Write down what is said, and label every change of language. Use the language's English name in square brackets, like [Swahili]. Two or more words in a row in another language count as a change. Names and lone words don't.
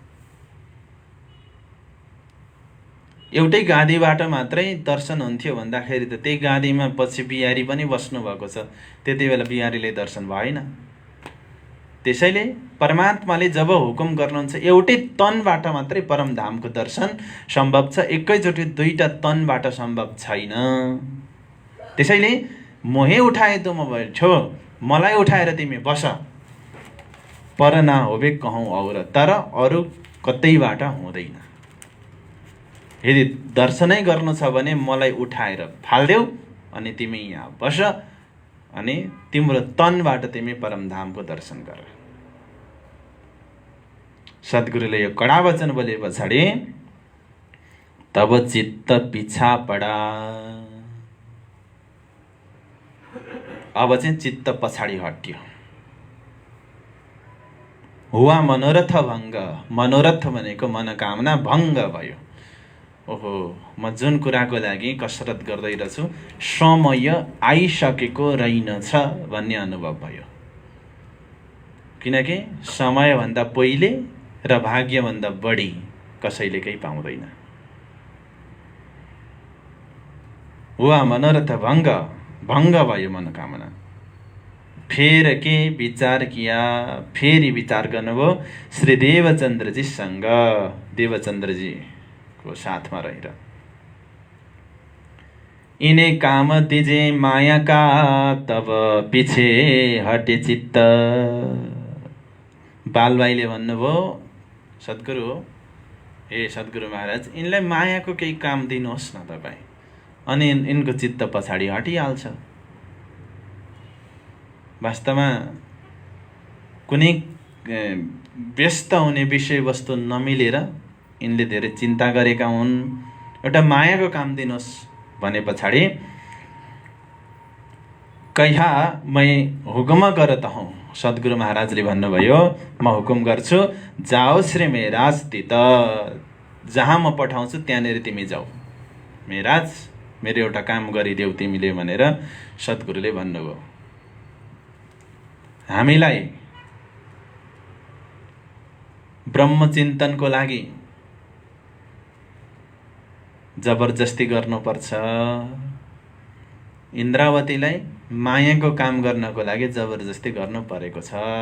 [Nepali] एउटै गादीबाट मात्रै दर्शन हुन्थ्यो भन्दाखेरि त त्यही गादीमा पछि बिहारी पनि बस्नु भएको छ, त्यति बेला बिहारीले दर्शन भएन। त्यसैले परमात्माले जब हुकुम गर्नुहुन्छ एउटै तनबाट मात्रै परमधामको दर्शन सम्भव छ, एकैचोटि दुईटा तनबाट सम्भव छैन। [Hindi] त्यसैले मोहे उठाए तुम बैठो, [Nepali] मलाई उठाएर तिमी बस, [Hindi] पर ना होबे कहूँ और, [Nepali] तर अरू कतैबाट हुँदैन। यदि दर्शनै गर्नु छ भने मलाई उठाएर फाल्देऊ अनि तिमी यहाँ बस अनि तिम्रो तनबाट तिमी परमधामको दर्शन गर। सद्गुरुले यो कडा वचन बोले पछाडि [Hindi] तब चित्त पिछा पडा, [Nepali] अब चाहिँ चित्त पछाडि हट्यो। [Hindi] हुआ मनोरथ भङ्ग, [Nepali] मनोरथ भनेको मनोकामना भङ्ग भयो। ओहो, म जुन कुराको लागि कसरत गर्दै रहेछु समय आइसकेको रहेनछ भन्ने अनुभव भयो। किनकि समयभन्दा पहिले र भाग्यभन्दा बढी कसैले केही पाउँदैन। [Hindi] हुआ मनोरथ भङ्ग, [Nepali] भङ्ग भयो मनोकामना। [Hindi] फेर के विचार किया, [Nepali] फेरि विचार गर्नुभयो श्री देवचन्द्रजीसँग, देवचन्द्रजी को साथमा रहेर। [Hindi] इने काम दिजे माया का, तब पिछे हटे चित्त। [Nepali] बालबाईले भन्नुभयो सद्गुरु हे सद्गुरु महाराज, यिनलाई मायाको केही काम दिनुहोस् न तपाईँ, अनि यिनको चित्त पछाडि हटिहाल्छ। वास्तवमा कुनै व्यस्त हुने विषयवस्तु नमिलेर यिनले धेरै चिन्ता गरेका हुन्। एउटा मायाको काम दिनुहोस् भने पछाडि [Hindi] कहिया मै हुकुम करत हूँ, [Nepali] सद्गुरु महाराजले भन्नुभयो, म हुकुम गर्छु, जाओस् रे मेराज तित, जहाँ म पठाउँछु त्यहाँनिर तिमी जाऊ, मेराज मेरो एउटा काम गरिदेऊ तिमीले भनेर सद्गुरुले भन्नुभयो। हामीलाई ब्रह्मचिन्तनको लागि जबरजस्ती गर्नुपर्छ, इन्द्रावतीलाई मायाको काम गर्नको लागि जबरजस्ती गर्नु परेको छ।